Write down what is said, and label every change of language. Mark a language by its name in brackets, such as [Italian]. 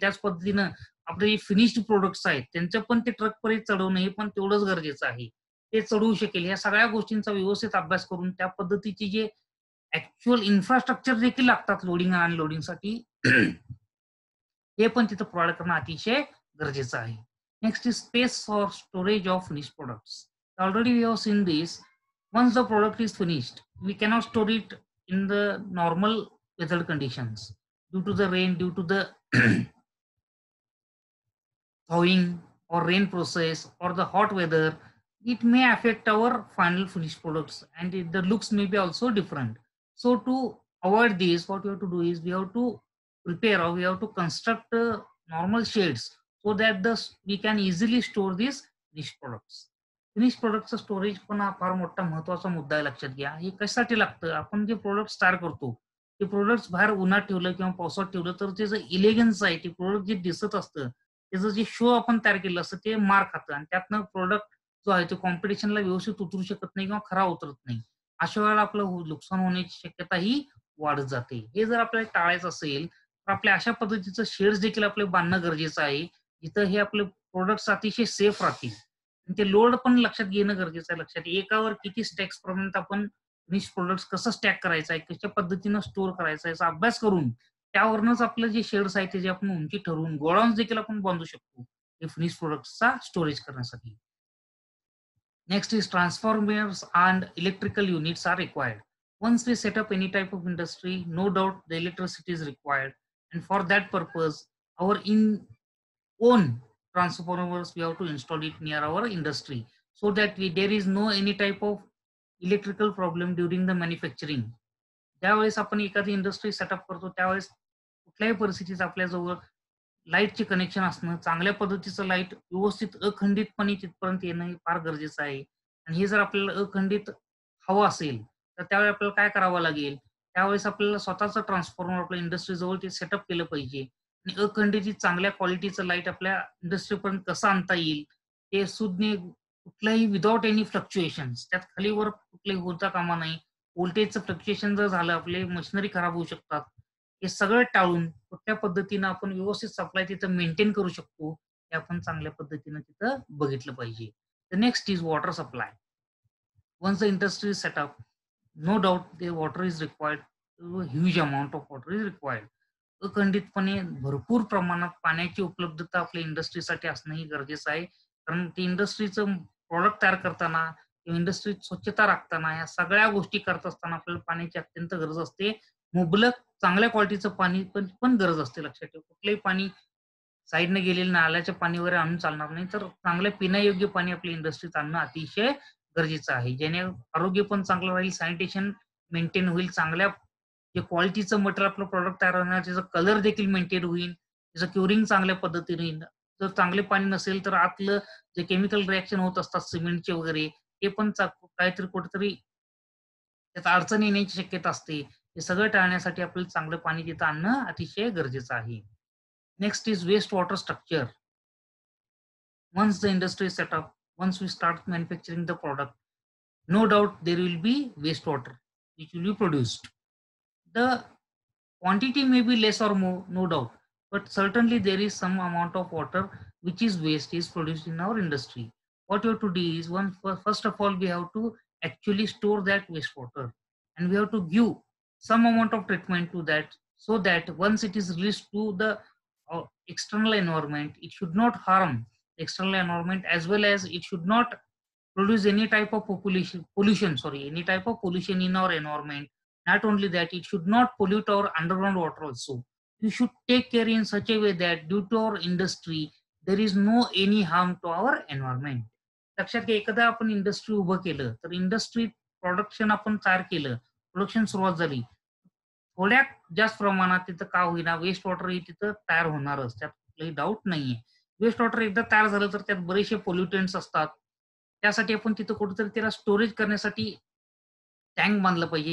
[Marathi] त्याच पद्धतीनं आपले जे फिनिश्ड प्रॉडक्ट्स आहेत त्यांचं पण ते ट्रकपर्यंत चढवणं हे पण तेवढंच गरजेचं आहे. ते चढवू शकेल. या सगळ्या गोष्टींचा व्यवस्थित अभ्यास करून त्या पद्धतीची जे ॲक्चुअल इन्फ्रास्ट्रक्चर देखील लागतात लोडिंग आणि अनलोडिंगसाठी हे पण तिथं प्रोव्हाईड करणं अतिशय गरजेचं आहे. [English] Next is space for storage of finished products. Already we have seen this. Once the product is finished, we cannot store it in the normal weather conditions due to the rain, due to the thawing or rain process or the hot weather. It may affect our final finished products and the looks may be also different. So to avoid this, what we have to do is we have to prepare or we have to construct normal shades so that we can easily store these finished products. [Marathi] Finish प्रोडक्टचं storage पण हा फार मोठा महत्वाचा मुद्दा आहे, लक्षात घ्या. हे कशासाठी लागतं? आपण जे प्रोडक्ट तयार करतो, ते प्रोडक्ट्स बाहेर उन्हात ठेवलं किंवा पावसात ठेवलं तर त्याचं इलेगन्स आहे, ते प्रोडक्ट जे दिसत असतं, त्याचं जे शो आपण तयार केलं असतं ते मार खातं आणि त्यातनं प्रोडक्ट जो आहे तो कॉम्पिटिशनला व्यवस्थित उतरू शकत नाही किंवा खरा उतरत नाही. अशा वेळेला आपलं नुकसान होण्याची शक्यता ही वाढत जाते. हे जर आपल्याला टाळायचं असेल, तर आपल्या अशा पद्धतीचं शेड्स देखील आपले बांधणं गरजेचं आहे, जिथं हे आपले प्रोडक्ट्स अतिशय सेफ राहतील. आणि ते लोड पण लक्षात घेणं गरजेचं आहे. लक्षात एकावर किती स्टॅक्स पर्यंत आपण फिनिश प्रोडक्ट्स कसं स्टॅक करायचं आहे, कशा पद्धतीनं स्टोअर करायचा आहे, याचा अभ्यास करून त्यावरूनच आपलं जे शेड्स आहे त्याची आपण उंची ठरवून गोडाऊन्स देखील आपण बांधू शकतो. हे फिनिश प्रोडक्ट्सचा स्टोरेज करण्यासाठी. [English] Next is transformers and electrical units are required. Once we set up any type of industry, no doubt the electricity is required. And for that purpose, our own transformers we have to install it near our industry so that there is no any type of electrical problem during the manufacturing. [Marathi] ज्यावेळेस आपण एखादी industry setup करतो त्यावेळेस कुठल्याही परिस्थितीत आपल्याजवळ लाईटचे connection असणं, चांगल्या पद्धतीचं लाईट व्यवस्थित अखंडितपणे तिथपर्यंत येणं हे फार गरजेचं आहे. आणि हे जर आपल्याला अखंडित हवं असेल, तर त्यावेळी आपल्याला काय करावं लागेल? त्यावेळेस आपल्याला स्वतःचं ट्रान्सफॉर्मर आपल्या इंडस्ट्रीजवळ ते सेटअप केलं पाहिजे. आणि अखंडित चांगल्या क्वालिटीचं लाईट आपल्या इंडस्ट्रीपर्यंत कसं आणता येईल, ते सुज्ञ कुठल्याही [English] without any fluctuations [Marathi] त्यात खाली-वर कुठलाही होता कामा नये. व्होल्टेजचं फ्लक्च्युएशन जर झालं, आपली मशिनरी खराब होऊ शकतात. हे सगळं टाळून कुठल्या पद्धतीनं आपण व्यवस्थित सप्लाय तिथं मेंटेन करू शकतो, हे आपण चांगल्या पद्धतीनं तिथं बघितलं पाहिजे. [English] The next is water supply. Once the industry is set up, no doubt the water is required. A huge amount of water is required. [Marathi] अखंडितपणे भरपूर प्रमाणात पाण्याची उपलब्धता आपल्या इंडस्ट्रीसाठी असणं ही गरजेचं आहे. कारण ती इंडस्ट्रीचं प्रॉडक्ट तयार करताना किंवा इंडस्ट्रीत स्वच्छता राखताना या सगळ्या गोष्टी करत असताना आपल्याला पाण्याची अत्यंत गरज असते. मुबलक चांगल्या क्वालिटीचं पाणी पण पण गरज असते. लक्षात ठेवा. कुठलंही पाणी साईडने गेलेलं नाल्याचं पाणी वगैरे आणून चालणार नाही. तर चांगलं पिण्यायोग्य पाणी आपल्या इंडस्ट्रीत आणणं अतिशय गरजेचं आहे. ज्याने आरोग्य पण चांगलं राहील, सॅनिटेशन मेंटेन होईल, चांगल्या जे क्वालिटीचं मटेरियल आपलं प्रॉडक्ट तयार होणार, त्याचा कलर देखील मेंटेन होईल, त्याचं क्युरिंग चांगल्या पद्धतीने होईल. जर चांगले पाणी नसेल तर आतलं जे केमिकल रिएक्शन होत असतात सिमेंटचे वगैरे, ते पण काहीतरी कुठेतरी त्यात अडचण येण्याची शक्यता असते. हे सगळं टाळण्यासाठी आपल्याला चांगलं पाणी तिथं आणणं अतिशय गरजेचं आहे. [English] Next is waste water structure. Once the industry is set up, once we start manufacturing the product, no doubt there will be wastewater which will be produced. The quantity may be less or more, no doubt, but certainly there is some amount of water which is waste is produced in our industry. What you have to do is first of all we have to actually store that wastewater, and we have to give some amount of treatment to that, so that once it is released to the external environment, it should not harm the external environment, as well as it should not produce any type of any type of pollution in our environment. Not only that, it should not pollute our underground water also. We should take care in such a way that due to our industry, there is no any harm to our environment. [Marathi] लक्षात घ्या, एखादा आपण industry उभं केलं तर industry production आपण तयार केलं, प्रोडक्शन सुरुवात झाली, थोड्या जास्त प्रमाणात तिथं का होईना वेस्ट वॉटर ही तिथं तयार होणारच, त्यात कुठलाही डाऊट नाहीये. वेस्ट वॉटर एकदा तयार झालं तर त्यात बरेचसे पोल्युटंट्स असतात. त्यासाठी आपण तिथं कुठेतरी त्याला स्टोरेज करण्यासाठी टँक बांधलं पाहिजे.